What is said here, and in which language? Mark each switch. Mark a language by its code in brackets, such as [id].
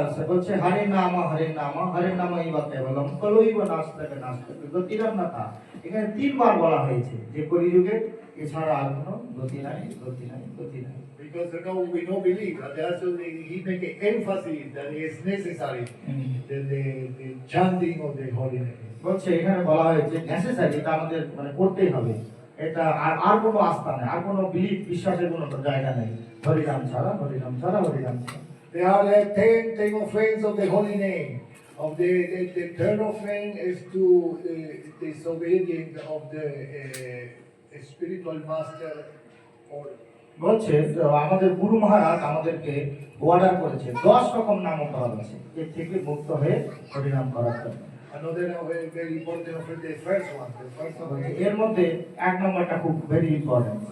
[bn] বলছে [sa] হরে নাম হরে নাম হরে নাম ইবা কেবলম কলইব নাস্তাকে নাস্তাকে গতিরন্নতা। [bn] এখানে 3 বার বলা হয়েছে যে কলিযুগে এছাড়া আর কোনো গতি নাই, গতি নাই, গতি নাই। [en] Because we don't believe, and also he make an emphasis that it is necessary the chanting of the holy name. [bn] বলছে এখানে বলা হয়েছে নেসেসারি, এটা আমাদের মানে করতেই হবে, এটা আর কোনো আস্থা নেই, আর কোনো বিলিফ বিশ্বাসের কোনো জায়গা নেই। হরিনাম ছাড়া, হরিনাম ছাড়া, হরিনাম ছাড়া। [en] There are 10 offense of the holy name. Of the third offense is to disobedience of the spiritual master. Or [bn] বলছে আমাদের গুরু মহারাজ আমাদেরকে অর্ডার করেছে 10 রকম নাম অপরাধ আছে, এর থেকে মুক্ত হয়ে হরিনাম করার জন্য। [en] another very important offense, the first one. The first one [bn] এর মধ্যে 1 নম্বরটা খুব [en] Very important.